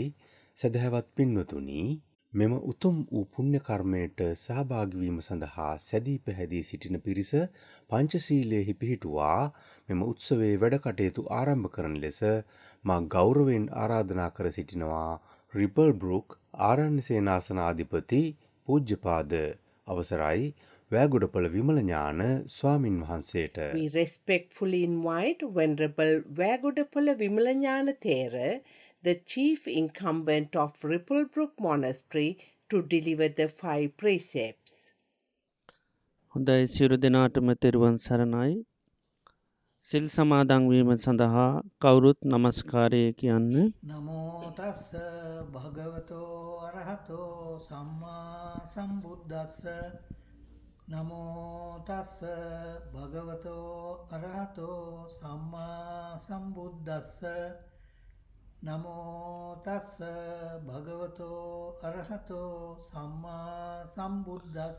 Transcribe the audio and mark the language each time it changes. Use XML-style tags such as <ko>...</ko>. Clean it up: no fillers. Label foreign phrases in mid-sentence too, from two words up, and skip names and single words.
<si>සදහැවත් පින්වතුනි, මෙම උතුම් වූ පුණ්‍ය කර්මයට සහභාගී වීම සඳහා සැදී පැහැදී සිටින පිරිස පංචශීලයෙහි පිහිටුවා මෙම උත්සවයේ වැඩ කටයුතු ආරම්භ කරන ලෙස මා ගෞරවයෙන් ආරාධනා කර සිටිනවා රිපල් බ්‍රුක් ආරණ්‍ය සේනාසනාධිපති පූජ්‍යපාද අවසරයි වෑගොඩපළ විමල ඥාන ස්වාමින් වහන්සේට.</si> <en>We respectfully invite Venerable Vagodapala Vimalanyana Thera, the chief incumbent of Ripplebrook Monastery, to deliver the 5 precepts.</en> <si>හොඳයි, සියලු දෙනාටම තෙරුවන් සරණයි. සිල් සමාදන් වීම සඳහා කවුරුත් නමස්කාරය කියන්න.</si> <pi>නමෝ තස්ස භගවතෝ අරහතෝ සම්මා සම්බුද්දස්ස. නමෝ තස්ස භගවතෝ අරහතෝ සම්මා සම්බුද්දස්ස. නමෝ තස්ස භගවතෝ අරහතෝ සම්මා සම්බුද්දස්ස.</pi>